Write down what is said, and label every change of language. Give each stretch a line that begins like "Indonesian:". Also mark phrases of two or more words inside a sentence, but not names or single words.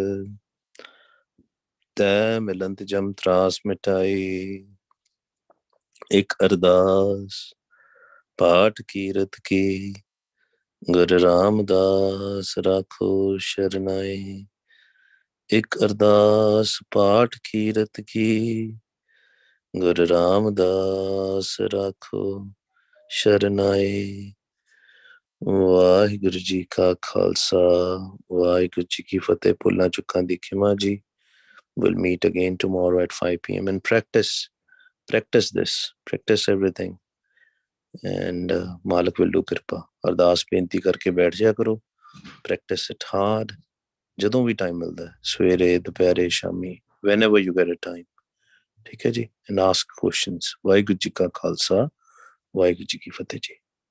Punjabi: ਤੈ ਮਿਲੰਤ ਜਮ ਤ੍ਰਾਸ ਮਿਟਾਈ ਏਕ ਅਰਦਾਸ ਪਾਠ ਕੀਰਤ ਕੀ ਗੁਰੂ ਰਾਮਦਾਸ ਰਾਖੋ ਸ਼ਰਨਾਈ ਏਕ ਅਰਦਾਸ ਪਾਠ ਕੀਰਤ ਕੀ ਗੁਰੂ ਰਾਮਦਾਸ ਰਾਖੋ ਸ਼ਰਨਾਈ ਵਾਹਿਗੁਰੂ ਜੀ ਕਾ ਖਾਲਸਾ ਵਾਹਿਗੁਰੂ ਜੀ ਕੀ ਫਤਿਹ. ਭੁੱਲਾਂ ਚੁੱਕਾਂ ਦੀ ਖਿਮਾ ਜੀ.
English: We'll meet again tomorrow at 5 p.m. and practice this, practice everything. And Malik will do kirpa.
Punjabi: ਅਰਦਾਸ ਬੇਨਤੀ ਕਰਕੇ ਬੈਠ ਜਾਇਆ ਕਰੋ.
English: Practice it hard.
Punjabi: ਜਦੋਂ ਵੀ ਟਾਈਮ ਮਿਲਦਾ ਹੈ ਸਵੇਰੇ ਦੁਪਹਿਰੇ ਸ਼ਾਮੀ
English: whenever you get a time.
Punjabi: ਠੀਕ ਹੈ ਜੀ.
English: And ask questions.
Punjabi: ਵਾਹਿਗੁਰੂ ਜੀ ਕਾ ਖਾਲਸਾ ਵਾਹਿਗੁਰੂ ਜੀ ਕੀ ਫਤਿਹ ਜੀ.